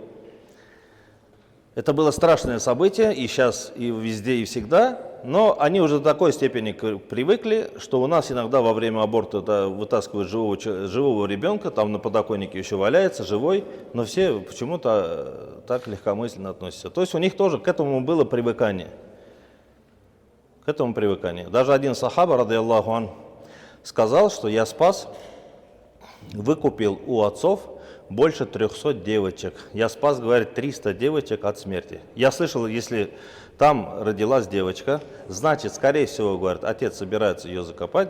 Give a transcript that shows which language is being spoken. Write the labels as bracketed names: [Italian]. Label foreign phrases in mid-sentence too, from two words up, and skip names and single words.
[Russian] Это было страшное событие, и сейчас, и везде, и всегда, но они уже до такой степени привыкли, что у нас иногда во время аборта вытаскивают живого ребенка, там на подоконнике еще валяется, живой, но все почему-то так легкомысленно относятся. То есть у них тоже к этому было привыкание. К этому привыкание. Даже один сахаба, [Arabic] رضي الله عن, [Russian] сказал, что я выкупил у отцов больше 300 девочек. Я спас, говорит, 300 девочек от смерти. Я слышал, если там родилась девочка, значит, скорее всего, говорит, отец собирается ее закопать.